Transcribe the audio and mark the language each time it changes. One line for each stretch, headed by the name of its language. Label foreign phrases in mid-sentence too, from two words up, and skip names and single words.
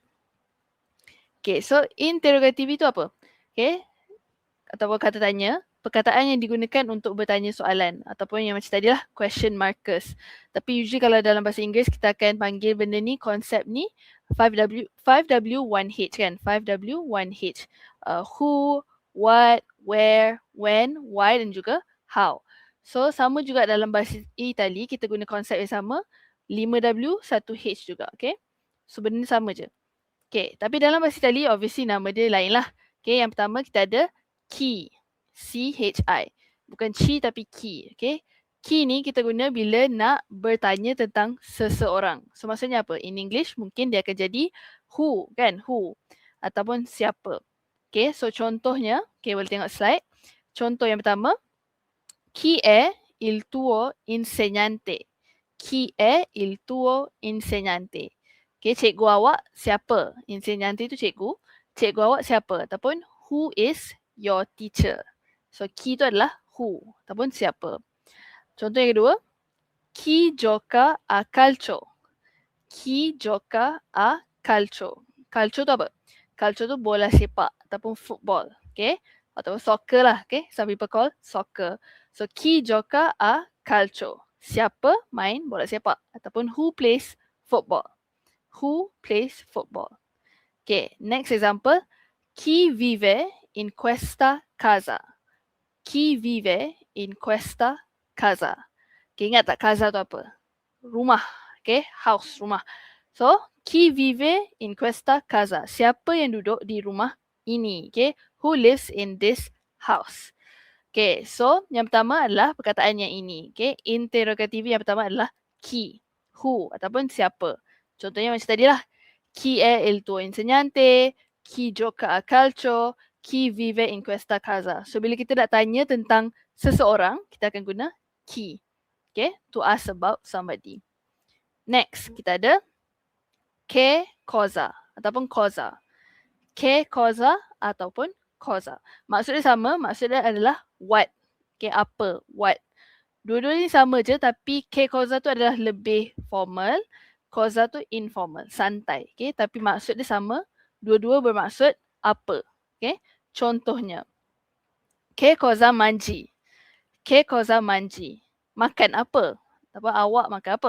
English: Okay, so
Malay: interrogativi tu apa? Okay, ataupun kata tanya, perkataan yang digunakan untuk bertanya soalan ataupun yang macam tadi lah
English: question markers.
Malay: Tapi usually kalau dalam bahasa Inggeris kita akan panggil benda ni, konsep ni 5W1H kan, 5W1H.
English: Who, what, where, when, why
Malay: dan juga
English: how.
Malay: So sama juga dalam bahasa Itali kita guna konsep yang sama 5W 1H juga, okay. So benda ni sama je. Okay, tapi dalam bahasa Itali obviously nama dia lain lah. Okay, yang pertama kita ada chi, C-H-I. Bukan chi tapi ki, okay. Ki ni kita guna bila nak bertanya tentang seseorang. So maksudnya apa?
English: In English
Malay: mungkin dia akan jadi who kan, who. Ataupun siapa.
English: Okay, so
Malay: contohnya, okay boleh tengok slide. Contoh yang pertama,
Italian: chi è il tuo insegnante? Chi è il tuo insegnante?
Malay: Okay, cikgu awak siapa? Insegnante itu cikgu. Cikgu awak siapa?
English: Ataupun who is your teacher?
Malay: So, chi itu adalah who ataupun siapa. Contoh yang kedua,
Italian: chi gioca a calcio? Chi gioca a calcio? Calcio
Malay: tu apa? Calcio tu bola sepak ataupun football. Okay? Ataupun soccer lah. Okay?
English: Some people call soccer. So,
Italian: chi gioca a calcio?
Malay: Siapa main bola sepak?
English: Ataupun who plays football? Who plays football? Okay, next example.
Italian: Chi vive in questa casa? Chi vive in questa casa?
Malay: Okay, ingat tak casa tu apa? Rumah. Okay, house, rumah. So,
Italian: chi vive in questa casa?
Malay: Siapa yang duduk di rumah ini?
English: Okay, who lives in this house?
Malay: Okay, so yang pertama adalah perkataan yang ini. Okay, interrogativi yang pertama adalah chi, who ataupun siapa. Contohnya macam tadi lah.
Italian: Chi è il tuo insegnante? Chi gioca a calcio? Chi vive in questa casa?
Malay: So bila kita nak tanya tentang seseorang, kita akan guna chi.
English: Okay, to ask about somebody. Next,
Malay: kita ada
Italian: che cosa
Malay: ataupun cosa.
Italian: Che cosa ataupun cosa.
Malay: Maksudnya sama, maksudnya adalah what. Okay, apa, what. Dua-dua ni sama je tapi
Italian: che cosa
Malay: tu adalah lebih formal, cosa tu informal, santai. Okay, tapi maksud dia sama, dua-dua bermaksud apa. Okay, contohnya.
Italian: Che cosa mangi? Che cosa mangi?
Malay: Makan apa? Ataupun awak makan apa?